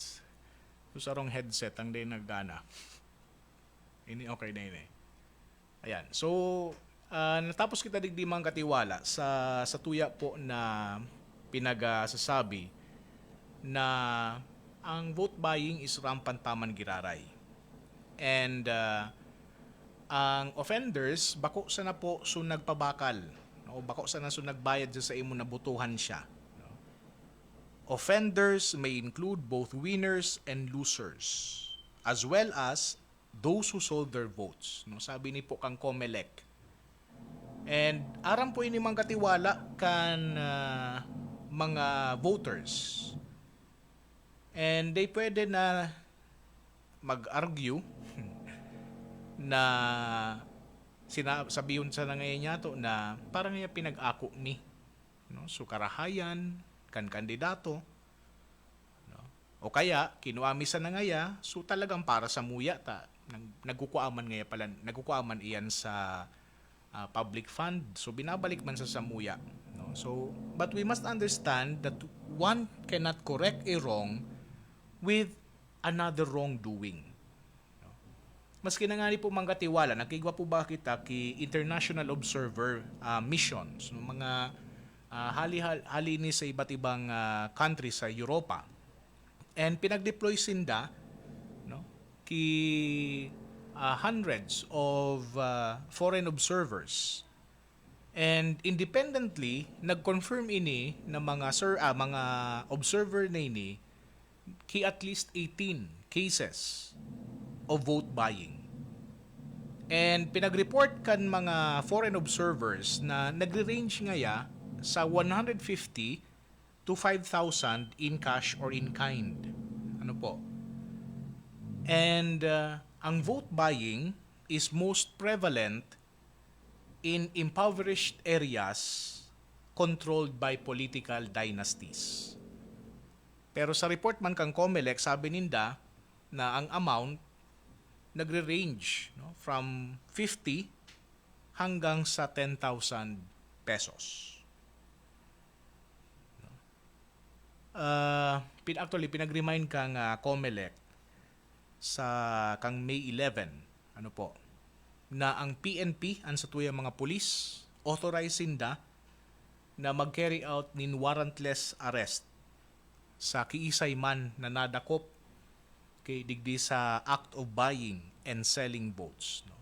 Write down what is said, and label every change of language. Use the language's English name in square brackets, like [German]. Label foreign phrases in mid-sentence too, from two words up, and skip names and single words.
[Bikol] So sarong headset ang day naggana. Ini okay na ini. Ayan. So natapos kita digdi mga katiwala sa tuya po na pinagasasabi na ang [English] vote buying is rampant [Bikol] taman giraray. And ang offenders bako sa na po so nagpabakal o bako sa na so nagbayad sa imo na butuhan siya. [English] Offenders may include both winners and losers as well as those who sold their votes, no, [Bikol] sabi ni po kang COMELEC. And aram po ini mga katiwala kan mga voters, [English] and they [Bikol] pwede na mag-argue na sabihin sa nangayon niya to na parang niya pinag-ako ni, no, so karahayan kan kandidato, no, o kaya kinuami sa nangaya so talagang para sa muya ta nagkukuaman ngaya pala nagkukuaman iyan sa [English] public fund, [Bikol] so binabalik man sa samuya, no. [English] So but we must understand that one cannot correct a wrong with another wrongdoing. [Bikol] Maski na nga po mga katiwala, nakigwa po ba kita ki [English] International Observer missions, [Bikol] mga hali ni sa iba't ibang country sa Europa. And pinag-deploy sinda, no, ki [English] hundreds of foreign observers. [Bikol] And independently nag-confirm ini na mga mga observer na ini ki [English] at least 18 cases of vote buying. [Bikol] And pinag-report kan mga [English] foreign observers [Bikol] na nagre-range ngaya sa 150 to 5,000 [English] in cash or in kind. [Bikol] Ano po? [English] And ang vote buying is most prevalent in impoverished areas controlled by political dynasties. [Bikol] Pero sa report man kang COMELEC, sabi ninda na ang amount nagre-range, no, from 50 hanggang sa 10,000 pesos. Actually, pinag-remind kang COMELEC sa kang May 11, ano po, na ang PNP, ang sa tuyang mga pulis, authorizing na mag-carry out nin [English] warrantless arrest [Bikol] sa kiisay man na nadakop kay digdi sa [English] act of buying and selling votes, [Bikol] no.